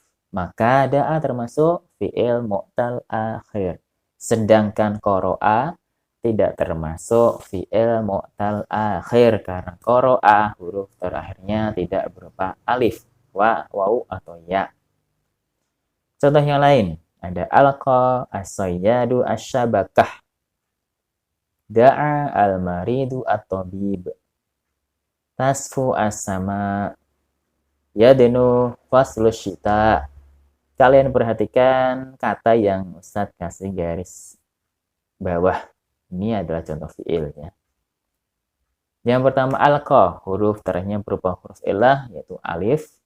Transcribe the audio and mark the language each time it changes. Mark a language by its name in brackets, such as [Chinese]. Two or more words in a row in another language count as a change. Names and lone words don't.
[Indonesian] Maka da'a termasuk [Arabic] فعل معتل آخر. [Indonesian] Sedangkan qara'a tidak termasuk [Arabic] فعل معتل آخر. [Indonesian] Karena qara'a huruf terakhirnya tidak berupa alif, waw, atau ya. Contoh yang lain. [Arabic] Ada ألقى الصياد الشبكة. دعا المريض الطبيب. تصفو السماء. يدنو فصل الشتاء. [Indonesian] Kalian perhatikan kata yang Ustadz kasih garis bawah. Ini adalah contoh [Arabic] فعل يا. [Indonesian] Yang pertama alqa, huruf terakhirnya berupa huruf illah yaitu alif.